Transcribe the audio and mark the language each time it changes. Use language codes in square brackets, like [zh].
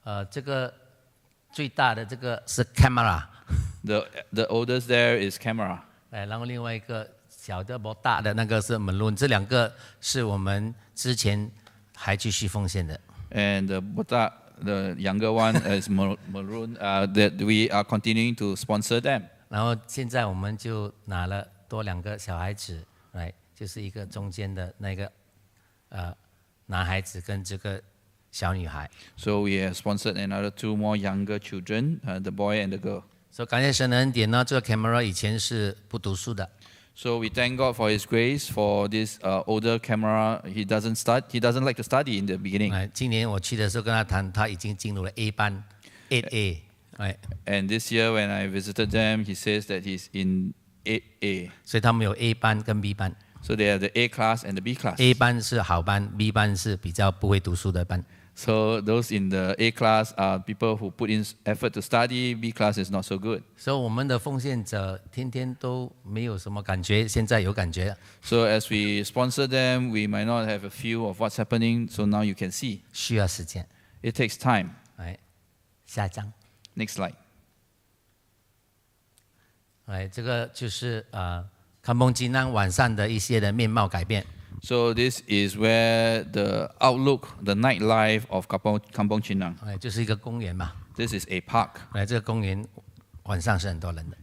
[zh] 这个最大的这个是 camera， [en] The oldest there is camera. [zh] 然后另外一个小的不大的那个是 maroon， 这两个是我们之前还继续奉献的。 [en] And the botak, the younger one is maroon, that we are continuing to sponsor them. [zh] 然后现在我们就拿了多2个小孩子，就是一个中间的那个男孩子跟这个小女孩。 [en] So we have sponsored another 2 more younger children, the boy and the girl. [zh] 所以感谢神的恩典呢，这个 camera 以前是不读书的， [en] So we thank God for His grace for this older camera. He doesn't like to study in the beginning. [zh] 今年我去的时候跟他谈，他已经进入了 A 班 8A。 [en] And this year when I visited them, he says that he's in 8A. [zh] 所以他们有 A 班跟 B 班。 [en] So they have the A class and the B class. [zh] A 班是好班 ，B 班是比较不会读书的班。 [en] So those in the A class are people who put in effort to study. B class is not so good. [zh] 所以我们的奉献者天天都没有什么感觉，现在有感觉了。 [en] So as we sponsor them, we might not have a feel of what's happening. So now you can see. [zh] 需要时间。 [en] It takes time. [zh] 下一章。 [en] Next slide. [zh] 这个就是康邦吉南晚上的一些的面貌改变。 [en] So this is where the outlook, the nightlife of Kampong Chinang. [zh] 就是一个公园嘛。 [en] This is a park. [zh] 这个公园晚上是很多人的。